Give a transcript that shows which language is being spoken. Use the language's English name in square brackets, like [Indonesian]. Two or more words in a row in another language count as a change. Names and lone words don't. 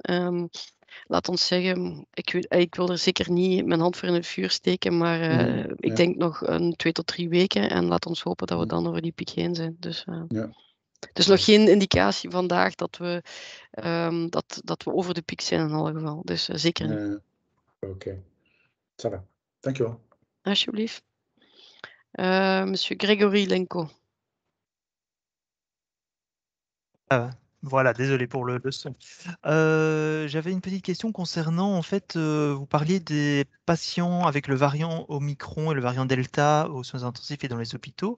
[Dutch] Laat ons zeggen, ik wil er zeker niet mijn hand voor in het vuur steken, maar ik denk nog 2 tot 3 weken en laat ons hopen dat we dan over die piek heen zijn. Dus, dus nog geen indicatie vandaag dat we over de piek zijn in alle geval. Dus zeker niet. Oké. Ça dankjewel. Alsjeblieft. [French] Monsieur Grégory Lenko. Voilà, désolé pour le son. J'avais une petite question concernant, en fait, vous parliez des patients avec le variant Omicron et le variant Delta aux soins intensifs et dans les hôpitaux.